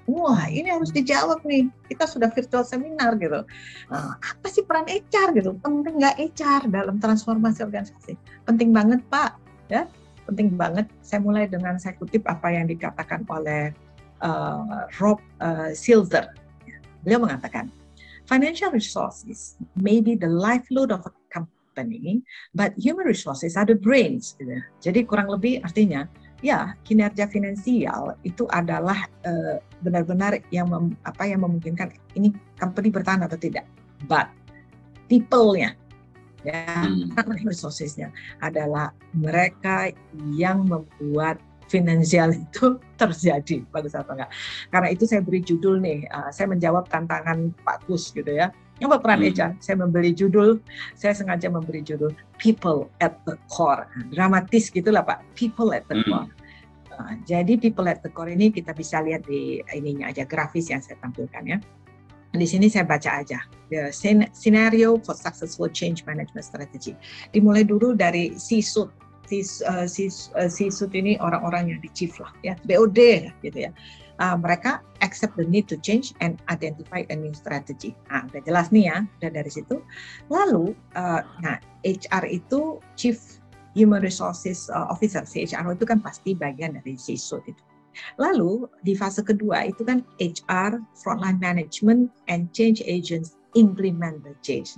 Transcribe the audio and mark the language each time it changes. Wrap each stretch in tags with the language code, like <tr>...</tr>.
<id>Wah, ini harus dijawab nih. Kita sudah virtual seminar gitu. Apa sih peran HR gitu? Penting nggak HR dalam transformasi organisasi? Penting banget, Pak. Ya, penting banget. Saya mulai dengan saya kutip apa yang dikatakan oleh Rob Silver. Beliau mengatakan,</id> <en>financial resources may be the lifeblood of a company, but human resources are the brains.</en> <id>Gitu. Jadi kurang lebih artinya, ya kinerja finansial itu adalah benar-benar yang memungkinkan ini company bertahan atau tidak. But people-nya, ya, resources-nya adalah mereka yang membuat finansial itu terjadi, bagus atau enggak. Karena itu saya beri judul nih, saya menjawab tantangan Pak Kus gitu ya. Apa peran HR? Saya sengaja memberi judul</id> <en>People at the Core.</en> <id>Dramatis gitulah Pak, People at the Core. Jadi People at the Core ini kita bisa lihat di ininya aja, grafis yang saya tampilkan ya. Di sini saya baca aja,</id> <en>the scenario for successful change management strategy.</en> <id>Dimulai dulu dari C-suite. C-suite ini orang-orang yang di chief lah, ya, BOD gitu ya.</id> <en>Mereka accept the need to change and identify a new strategy.</en> <id>Udah jelas nih ya, udah dari situ. Lalu, HR itu Chief Human Resources Officer, CHRO itu kan pasti bagian dari C-suite itu. Lalu di fase kedua itu kan HR,</id> <en>frontline management, and change agents implement the change.</en>